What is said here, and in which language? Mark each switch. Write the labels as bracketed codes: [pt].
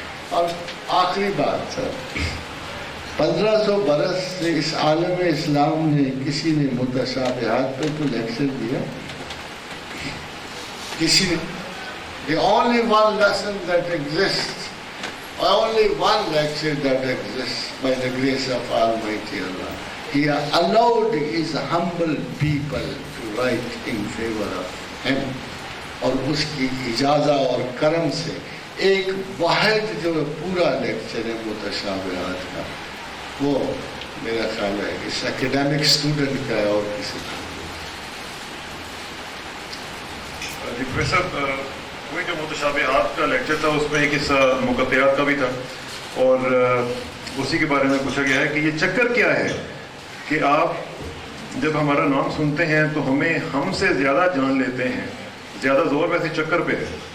[ur] اور آخری بات سر، 1500 برس سے اس عالم اسلام نے کسی نے متشابہات پہ تو لیکچر دیا؟ کسی نے؟ [en] The only one lesson that exists, only one lecture that exists by the grace of Almighty Allah. He allowed his humble people to write in favor of him. [ur] اور اس کی اجازت اور کرم سے ایک واحد جو پورا لیکچر ہے متشابہات کا، وہ میرا خیال ہے اس اکیڈیمک اسٹوڈنٹ کا ہے اور کسی کا. جی پروفیسر، وہی جو متشابہات کا لیکچر تھا اس میں ایک حصہ مقطعات کا بھی تھا، اور اسی کے بارے میں پوچھا گیا ہے کہ یہ چکر کیا ہے کہ آپ جب ہمارا نام سنتے ہیں تو ہمیں ہم سے زیادہ جان لیتے ہیں، زیادہ زور ویسے چکر پہ ہے.